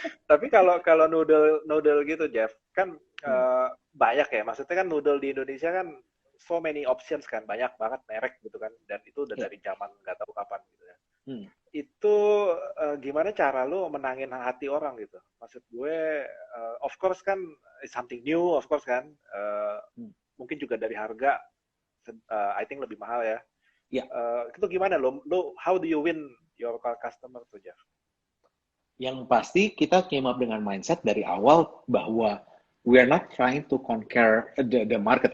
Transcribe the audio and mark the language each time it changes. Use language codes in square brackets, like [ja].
[id] tapi kalau kalau noodle noodle gitu Jeff, kan Hmm, banyak ya. Maksudnya kan noodle di Indonesia kan [en] so many options [id] kan, banyak banget merek gitu kan, dan itu udah ya. dari zaman nggak tahu kapan gitu ya. Hmm, Itu gimana cara lu menangin hati orang gitu? Maksud gue, [en] of course kan it's something new, of course kan, hmm. [id] mungkin juga dari harga, [en] I think [id] lebih mahal ya. Ya, Itu gimana lo [en] how do you win your customer tuh Jeff? [id] yang pasti kita [en] came up [id] dengan mindset dari awal bahwa [en] we are not trying to conquer the market.